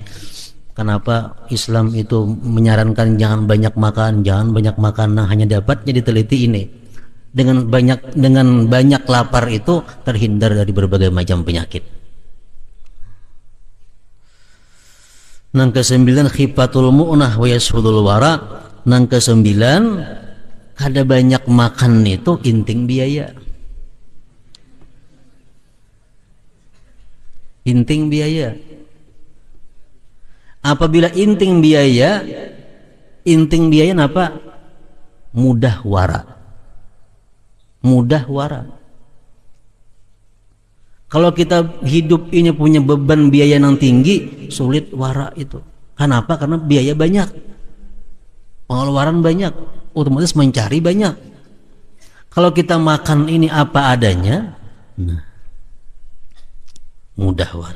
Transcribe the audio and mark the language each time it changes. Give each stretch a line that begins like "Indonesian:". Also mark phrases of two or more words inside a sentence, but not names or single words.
Indonesian: Kenapa Islam itu menyarankan jangan banyak makan, nah hanya dapatnya diteliti ini. Dengan banyak lapar itu terhindar dari berbagai macam penyakit.
Banjar: Nang kesembilan,
Arabic: خفة المؤنة ويسهل الورع.
Banjar: Nang kesembilan, kada banyak makan itu inting biaya. Inting biaya. Apabila inting biaya napa? Mudah wara. mudah wara.
Indonesian: Kalau kita hidup ini punya beban biaya yang tinggi, sulit wara itu. Kenapa? Karena biaya banyak, pengeluaran banyak, otomatis mencari banyak. Kalau kita makan ini apa adanya, nah, mudah wara.